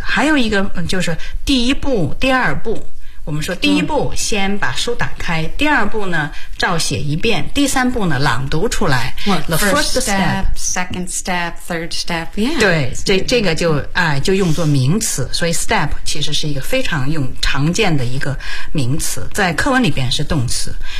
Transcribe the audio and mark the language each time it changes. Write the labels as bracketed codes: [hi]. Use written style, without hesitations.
[zh] 还有一个就是第一步第二步，我们说第一步先把书打开、嗯、第二步呢照写一遍，第三步呢朗读出来 [en] The first step, second step, third step、yeah. [zh] 对 这个 就用作名词，所以 step 其实是一个非常常见的一个名词，在课文里边是动词。